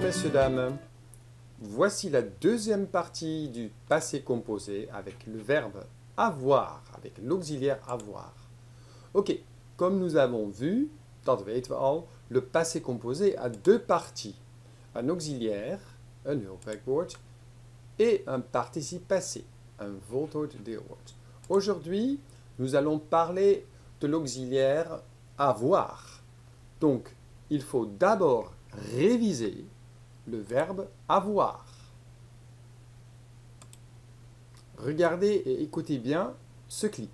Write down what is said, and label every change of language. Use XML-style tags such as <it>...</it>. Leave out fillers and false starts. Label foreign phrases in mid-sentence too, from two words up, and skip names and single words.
<fr>dames. Voici la deuxième partie du passé composé avec le verbe avoir, avec l'auxiliaire avoir. Ok, comme nous avons vu,</fr> <nl>dat weten we al,</nl> <fr>le passé composé a deux parties. Un auxiliaire, un hulpwerkwoord, et un participe passé, un</fr> <nl>voltooid deelwoord.</nl> <fr>Aujourd'hui, nous allons parler de l'auxiliaire avoir. Donc, il faut d'abord réviser le verbe avoir. Regardez et écoutez bien ce clip.</fr>